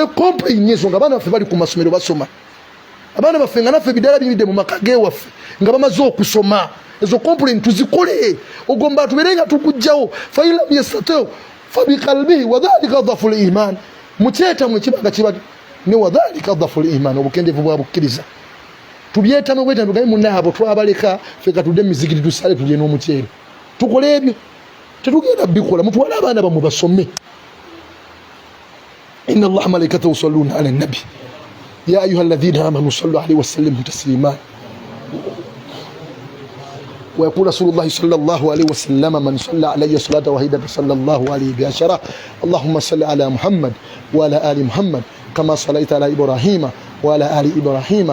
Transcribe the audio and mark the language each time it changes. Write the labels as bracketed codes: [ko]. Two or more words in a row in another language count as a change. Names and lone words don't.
[lg] complain ezo nga abaana baffe bali ku masomero basoma abaana baffe nga naffe ebidaala biridde mu maka g'ewaffe nga bamaze okusoma ezo complain tuzikole ogomba tubeere nga tukugjawo [ar] فإن لم يستطع فبقلبه وذلك أضعف الإيمان [lg] mukyetamu ekibanga kiba ne [ar] وذلك أضعف الإيمان [lg] obukendevu bwa bukkiriza tubyetamu bwetambe gali munaabo twabaleka ffe katudde mizigiti tusale tulye n'omuceere tukole ebyo tetugenda bikola mutwale abaana bamwe basome [ar] إن الله وملائكته يصلون على النبي يا أيها الذين آمنوا صلوا عليه وسلموا تسليما ويقول رسول الله صلى الله عليه وسلم من صلى علي صلاة واحدة صلى الله عليه بعشرة اللهم صل على محمد وعلى آل محمد كما صليت على إبراهيم وعلى آل إبراهيم